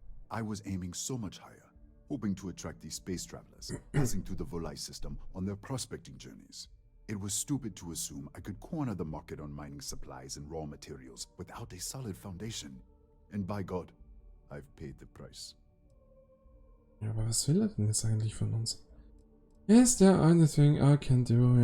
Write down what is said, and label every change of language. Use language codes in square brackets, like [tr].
[en] I was aiming so much higher, hoping to attract these space travelers passing through the Volai system on their prospecting journeys. It was stupid to assume I could corner the market on mining supplies and raw materials without a solid foundation. And by God, I've paid the price. [de] Ja, aber was will er denn jetzt eigentlich von uns? [en] Is there anything I can do?